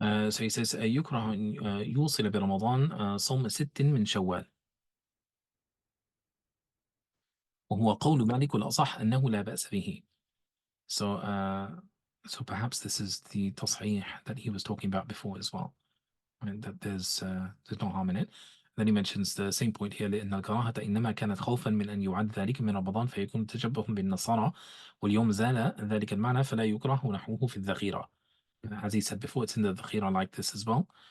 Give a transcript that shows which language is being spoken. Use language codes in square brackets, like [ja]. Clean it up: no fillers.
[en] So he says [ar] يكره أن يوصل برمضان صوم 6 من شوال. وهو قول مالك الأصح أنه لا بأس به. [en] So so perhaps this is the تصحيح that he was talking about before as well. And that there's no harm in it. Then he mentions the same point here [ar] لأن الكراهة إنما كانت خوفا من أن يعد ذلك من رمضان فيكون تشبه بالنصارى واليوم زال ذلك المعنى فلا يكره نحوه في الذخيرة. [en] As he said before, it's in the dhakira like this as well.